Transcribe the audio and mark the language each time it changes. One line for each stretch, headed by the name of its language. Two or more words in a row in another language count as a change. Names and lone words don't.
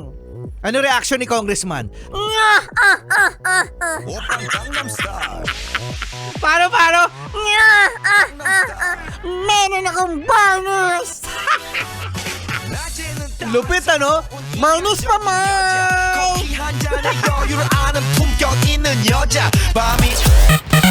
Filipino: Ano reaction ni Congressman? Paano? Meron akong bonus. Lupit ano? Bonus pa man.
Korean: 커피 한 잔에 여유를 아는 품격 있는 여자 밤이